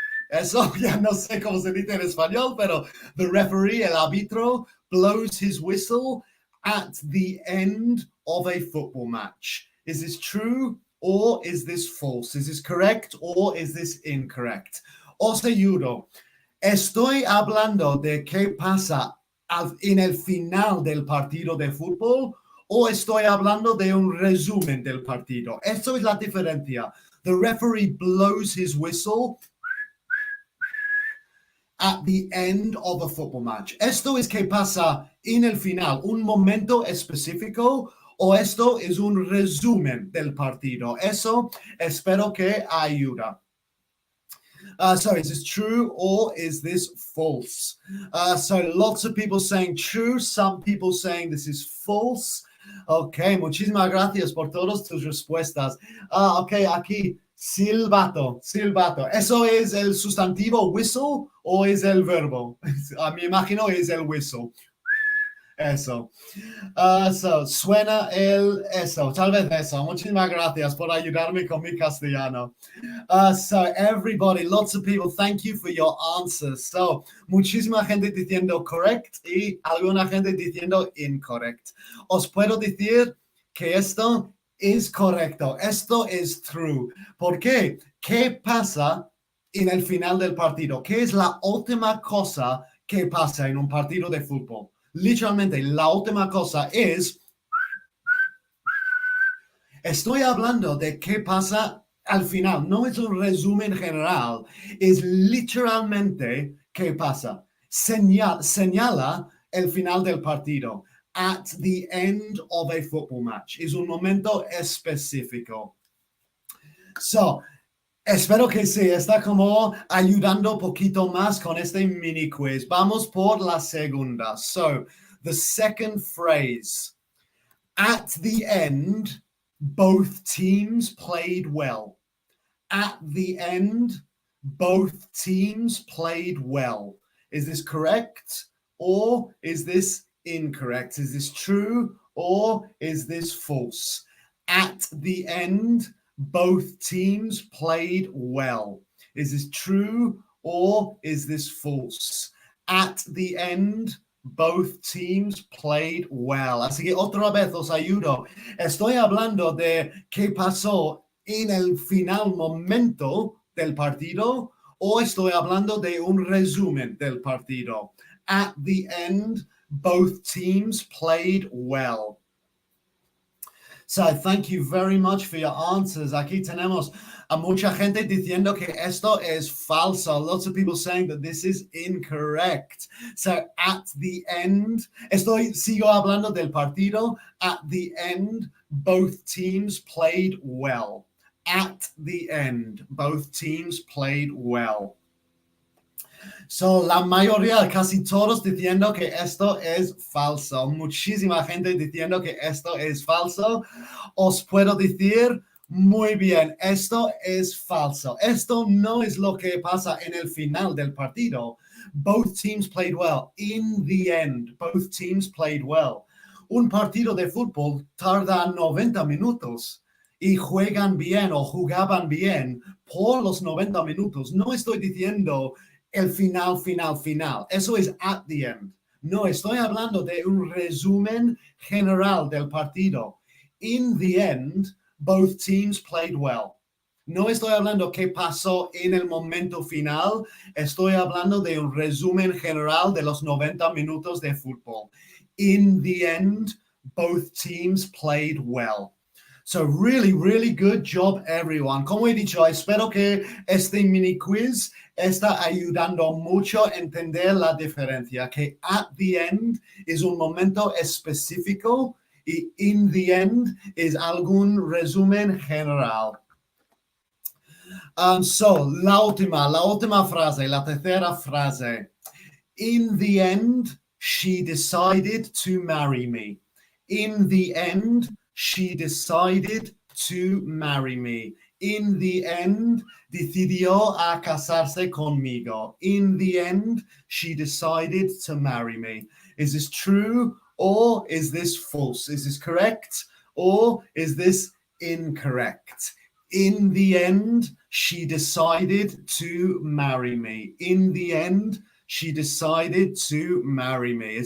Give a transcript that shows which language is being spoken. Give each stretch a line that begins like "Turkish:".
Spanish: Eso ya no sé cómo se dice en español, pero
English: the referee,
Spanish: el árbitro,
English: blows his whistle at the end of a football match. Is this true or is this false? Is this correct or is this incorrect?
Spanish: Os ayudo. Estoy hablando de qué pasa en el final del partido de fútbol o estoy hablando de un resumen del partido. Esto es la diferencia.
English: The referee blows his whistle at the end of a football match.
Spanish: Esto es qué pasa en el final, un momento específico o esto es un resumen del partido. Eso espero que ayuda.
English: So is this true or is this false? So lots of people saying true, some people saying this is false.
Spanish: Ok, muchísimas gracias por todas tus respuestas. Ok, aquí, silbato. ¿Eso es el sustantivo whistle o es el verbo? Me imagino es el whistle. Eso. Suena eso, tal vez eso. Muchísimas gracias por ayudarme con mi castellano.
English: So everybody, lots of people, thank you for your answers.
Spanish: So, muchísima gente diciendo correct y alguna gente diciendo incorrect. Os puedo decir que esto es correcto, esto es true. ¿Por qué? ¿Qué pasa en el final del partido? ¿Qué es la última cosa que pasa en un partido de fútbol? Literalmente, la última cosa es, estoy hablando de qué pasa al final. No es un resumen general, es literalmente qué pasa. Señala el final del partido.
English: At the end of a football match.
Spanish: Es un momento específico.
English: So,
Spanish: espero que sí, está como ayudando un poquito más con este mini quiz. Vamos por la segunda.
English: So, the second phrase. At the end, both teams played well. At the end, both teams played well. Is this correct or is this incorrect? Is this true or is this false? At the end, both teams played well. Is this true or is this false? At the end, both teams played well.
Spanish: Así que otra vez os ayudo. Estoy hablando de qué pasó en el final momento del partido o estoy hablando de un resumen del partido.
English: At the end, both teams played well. So thank you very much for your answers.
Spanish: Aquí tenemos a mucha gente diciendo que esto es falso.
English: Lots of people saying that this is incorrect. So at the end,
Spanish: sigo hablando del partido.
English: At the end, both teams played well. at the end, both teams played well.
Spanish: So, la mayoría, casi todos diciendo que esto es falso. Muchísima gente diciendo que esto es falso. Os puedo decir, muy bien, esto es falso. Esto no es lo que pasa en el final del partido.
English: Both teams played well. In the end, both teams played well.
Spanish: Un partido de fútbol tarda 90 minutos y juegan bien o jugaban bien por los 90 minutos. No estoy diciendo el final. Eso es
English: at the end.
Spanish: No, estoy hablando de un resumen general del partido.
English: In the end, both teams played well.
Spanish: No estoy hablando qué pasó en el momento final. Estoy hablando de un resumen general de los 90 minutos de fútbol.
English: In the end, both teams played well. So really good job, everyone.
Spanish: Como he dicho, espero que este mini quiz está ayudando mucho a entender la diferencia, que
English: at the end
Spanish: es un momento específico y
English: in the end
Spanish: es algún resumen general. So, la última frase, la tercera frase.
English: In the end, she decided to marry me. In the end, she decided to marry me. In the end,
Spanish: decidió a casarse conmigo.
English: In the end, she decided to marry me. Is this true or is this false? Is this correct or is this incorrect? In the end, she decided to marry me. In the end, she decided to marry me.